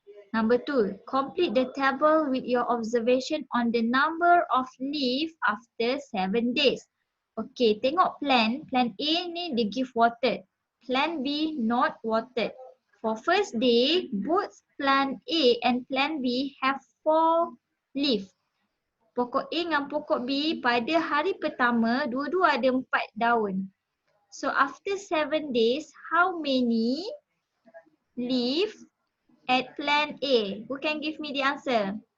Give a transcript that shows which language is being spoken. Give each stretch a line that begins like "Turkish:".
English: Number 2, complete the table with your observation on the number of leaf after 7 days.
Malay: Okay, tengok plant. Plant A ni dia
English: give water. Plant B not watered. For first day, both plant A and plant B have 4 leaf.
Malay: Pokok A dengan pokok B pada hari pertama, dua-dua ada 4 daun.
English: So after 7 days, how many leaf at plant A? Who can give me the answer?